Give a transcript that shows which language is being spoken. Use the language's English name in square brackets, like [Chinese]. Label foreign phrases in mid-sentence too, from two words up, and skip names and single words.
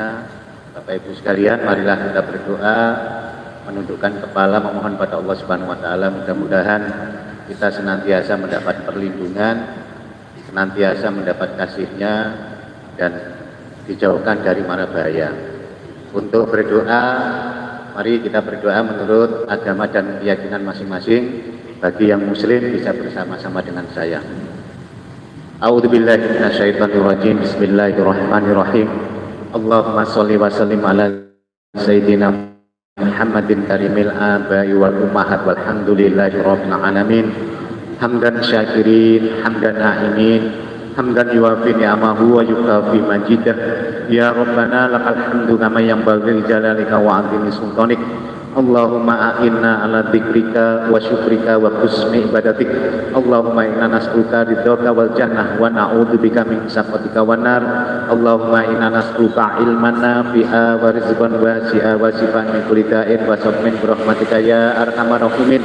[Indonesian] Bapak Ibu sekalian, marilah kita berdoa, menundukkan kepala, memohon pada Allah [Arabic] سبحانه وتعالى, [Indonesian] mudah-mudahan kita senantiasa mendapat perlindungan, senantiasa mendapat kasih-Nya, dan dijauhkan dari mara bahaya. Untuk berdoa, mari kita berdoa menurut agama dan keyakinan masing-masing. Bagi yang muslim bisa bersama-sama dengan saya. [Arabic] أعوذ بالله من الشيطان الرجيم. بسم الله الرحمن الرحيم. اللهم صل وسلم على سيدنا محمد كريم الآباء والأمهات والحمد لله رب العالمين. حمدا شاكرين، حمدا ناعمين، حمدا يوافي نعمه ويكافئ مزيده. يا ربنا لك الحمد كما ينبغي لجلالك وعظيم سلطانك. اللهم أعنا على ذكرك وشكرك وحسن عبادتك. اللهم إنا نسألك رضاك والجنة ونعوذ بك من سخطك والنار. اللهم إنا نسألك علما نافعا ورزقا واسعا وشفاء من كل داء وسبمن برحمتك يا أرحم الراحمين.